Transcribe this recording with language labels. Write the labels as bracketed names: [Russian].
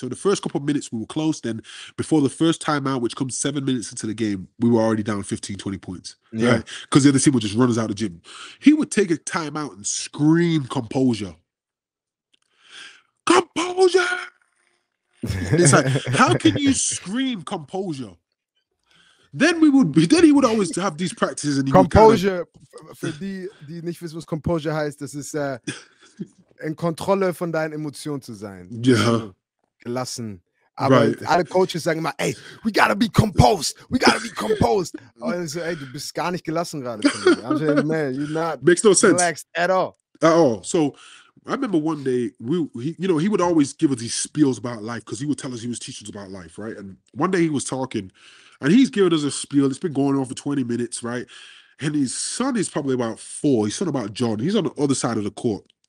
[English] So the first couple of minutes, we were close. Then before the first timeout, which comes 7 minutes into the game, we were already down 15, 20 points, right? Because the other team would just run us out of the gym. He would take a timeout and scream composure. Composure! It's like, how can you scream composure? Then he would always have these practices and [German] Composure, für die nicht wissen, was Composure heißt, das ist in Kontrolle von deinen Emotionen zu sein. Ja. Gelassen. Aber alle Coaches sagen immer, ey, [English] we gotta be composed. We gotta be composed. [German] Und so, ey, du bist gar nicht gelassen gerade. [English] I'm saying, man, you're not Makes no sense. Relaxed at all. At all. So I remember one day, he would always give us these spiels about life because he would tell us he was teaching us about life, right? And one day he was talking, and he's giving us a spiel. It's been going on for 20 minutes, right? And his son is probably about 4. His son about John. He's on the other side of the court.